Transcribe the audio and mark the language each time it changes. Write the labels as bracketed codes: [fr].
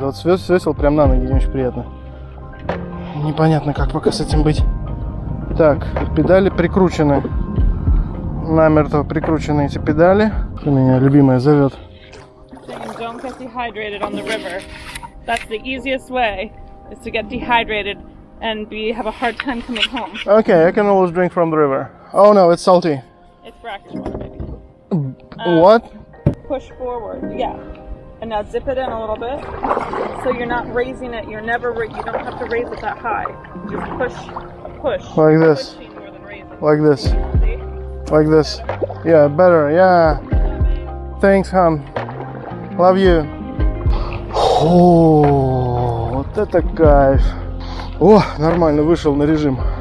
[ru] Вот свесил прям на ноги, не очень приятно. Непонятно, как пока с этим быть. Так, педали прикручены. Намертво прикручены эти педали. Меня любимая зовет. [en] Don't get dehydrated on the river. That's the easiest way, is to get dehydrated and have a hard time coming home. Okay, I can always drink from the river. Oh no, it's salty. It's brackish water, baby. What? Push forward, yeah. And now dip it in a little bit. So you're not raising it. You don't have to raise it that high. Just push. Like this. Pushing more than raising. Like this. See? Like this. Yeah, better. Yeah. Thanks, hon. Love you. Oh, [ru] вот Вот это кайф. О, нормально, вышел на режим.